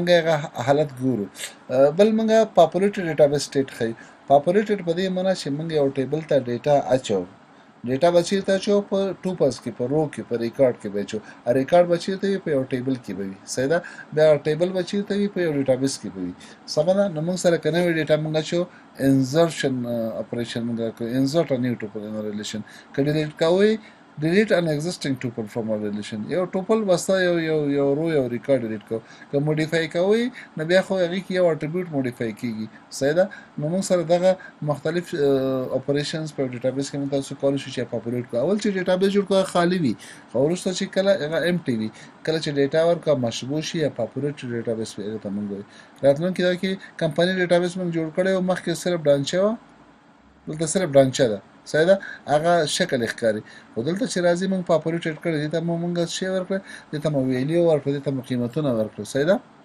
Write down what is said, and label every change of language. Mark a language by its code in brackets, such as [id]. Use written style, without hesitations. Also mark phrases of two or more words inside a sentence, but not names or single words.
[ps] هغه حالت ګورو بل موږ [en] populated database state [ps] ښیي پاپولیټډ په دې معنی چې موږ یو ټیبل ته ډیټا اچو ډیټا به چېرته اچو په ټوپس کې په رو کې په ریکارډ کې به اچو ریکارډ به چېرته وي په یو ټیبل کې به وي صحیح ده بیا ټیبل به چېرته وي په یو ډیټابیس کې به وي سمه ده نو موږ سره که نوې ډیټا موږ اچو [en] insertion operation [ps] موږ کوو [en] insert a new tuple in relation [ps] که ډیلیټ کوئ [en] delete an existing tuple from a [ps] relation یو ټوپل بسته یو رو یو ریکارډ ډیلیټ کو که موډیفای کوئ نو بیا خو هغې کې یو [en] attribute modify [ps] کېږي صحیح ده نو موږ سره دغه مختلف اپریشنز په ډیټابیس کې موږ تاسو کولی شو چې پاپولیټ کړو اول چې ډیټابیس جوړ کړو خالي وي خو وروسته چې کله هغه امټي وي کله چې ډیټا ورکړه مشبوع شي یا [en] populate database [ps] وي هغه ته موږ وایو راتلونکي دا کې [en] company database [ps] موږ جوړ کړی و مخکې صرف ډانچه وه دلته صرف ډانچه ده صحیح ده هغه شکل ښکاري خو دلته چې راځي موږ پاپولیټډ کړی دې ته موږ څه ورکړه دې ته مو ویلیو ورکړه دې ته مو قیمتونه ورکړه صحیح ده